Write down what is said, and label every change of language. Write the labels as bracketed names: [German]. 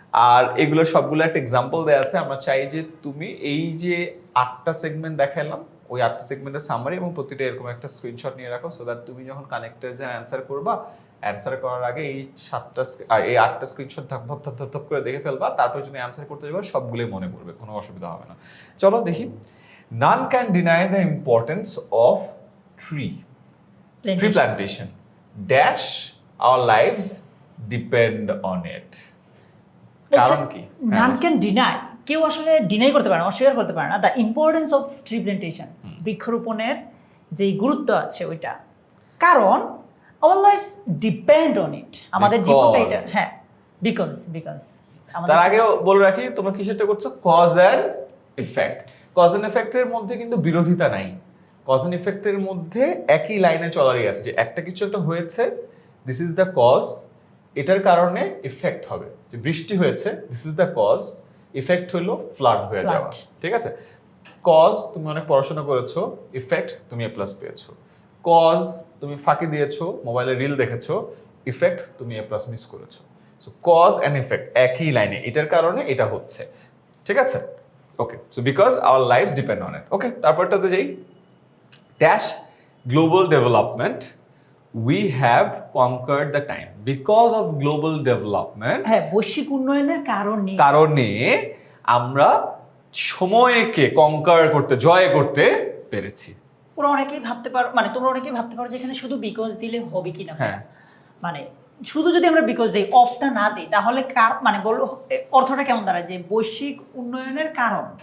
[Bangla] আর এগুলো সবগুলো একটা এক্সাম্পল দেওয়া আছে। আমরা চাই যে তুমি এই যে 8টা সেগমেন্ট দেখালাম ওই 8টা সেগমেন্টের সামারি এবং প্রতিটা এরকম একটা স্ক্রিনশট নিয়ে রাখো, সো দ্যাট তুমি যখন কানেক্টরসের অ্যান্সার করবা, অ্যান্সার করার আগে এই 8টা স্ক্রিনশট ধাপ ধাপ ধাপ ধাপ ধাপ করে দেখে ফেলবা, তারপর যদি অ্যান্সার করতে যাবে সবগুলোই মনে পড়বে, কোনো অসুবিধা হবে না। চলো দেখি। [English] None can deny the importance of tree plantation. Dash our lives depend on it. [Bangla] কারণ কি? [English] none can deny, [Bangla] কেউ আসলে ডিনাই করতে পারে না, অস্বীকার করতে পারে না [English] the importance of tree plantation, [Bangla] বৃক্ষরোপণের যে গুরুত্ব আছে ওইটা, কারণ [English] our life depend on it, [Bangla] আমাদের জীবনটা এটা, হ্যাঁ বিকজ তার আগেও বলে রাখি, তোমরা কিসেরটা করছো? Cause and effect. Cause and ইফেক্টের মধ্যে কিন্তু বিরোধিতা নাই, কজ অ্যান্ড ইফেক্টের মধ্যে একই লাইনে চলারই আছে, যে একটা কিছু একটা হয়েছে, [English] this is the cause, [Bangla] এটার কারণে ইফেক্ট হবে। যে বৃষ্টি হয়েছে, [English] this is the cause, [Bangla] effect হলো ফ্লাড হয়ে যাওয়া, ঠিক আছে? কজ তুমি অনেক পড়াশোনা করেছো, ইফেক্ট তুমি A+ পেয়েছো। কজ তুমি ফাঁকি দিয়েছো, মোবাইলে রিল দেখেছো, ইফেক্ট তুমি A+ মিস করেছো। সো কজ অ্যান্ড ইফেক্ট একই লাইনে, এটার কারণে এটা হচ্ছে, ঠিক আছে? [English] Okay, so because our life depend on it. [Bangla] ওকে, তারপরটাতে যাই। [English] Dash global development, we have conquered the time. Because of global development, [Bangla] হ্যাঁ বৈশ্বিক উন্নয়নের কারণে আমরা সময়কে কনকার করতে, জয় করতে পেরেছি। ওরা অনেকেই ভাবতে পারো, মানে তোমরা অনেকেই ভাবতে পারো যে এখানে শুধু বিকজ দিলে হবে কিনা, হ্যাঁ মানে শুধু যদি আমরা বিকজ দেই, অফটা না দিই, তাহলে মানে বললো অর্থটা কেমন দাঁড়ায় যে বৈশ্বিক উন্নয়নের কারণ,